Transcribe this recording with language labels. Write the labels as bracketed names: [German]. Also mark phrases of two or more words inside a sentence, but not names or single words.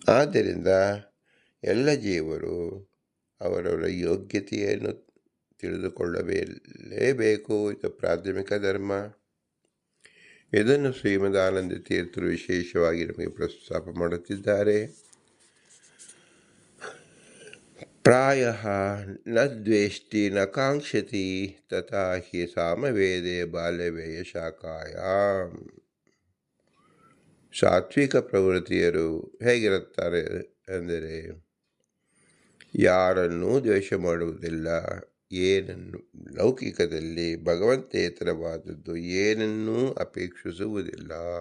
[Kannada] ಆದ್ದರಿಂದ ಎಲ್ಲ ಜೀವರು ಅವರವರ ಯೋಗ್ಯತೆಯನ್ನು ತಿಳಿದುಕೊಳ್ಳಲೇಬೇಕು. ಇದು ಪ್ರಾಥಮಿಕ ಧರ್ಮ. ಇದನ್ನು ಶ್ರೀಮದಾನಂದ ತೀರ್ಥರು ವಿಶೇಷವಾಗಿ ನಮಗೆ ಪ್ರಸ್ತಾಪ ಮಾಡುತ್ತಿದ್ದಾರೆ. [Sanskrit] ಪ್ರಾಯ ನ ದ್ವೇಷ್ಟಿ ನ ಕಾಂಕ್ಷತಿ ತಥಾ ಹಿ ಸಾಮವೇದೆ ಬಾಲ್ಯವೇಯ ಶಾಖಾಯಾಮ್. [Kannada] ಸಾತ್ವಿಕ ಪ್ರವೃತ್ತಿಯರು ಹೇಗಿರುತ್ತಾರೆ ಅಂದರೆ ಯಾರನ್ನೂ ದ್ವೇಷ ಮಾಡುವುದಿಲ್ಲ, ಏನನ್ನು ಲೌಕಿಕದಲ್ಲಿ ಭಗವಂತೇತರವಾದದ್ದು ಏನನ್ನೂ ಅಪೇಕ್ಷಿಸುವುದಿಲ್ಲ.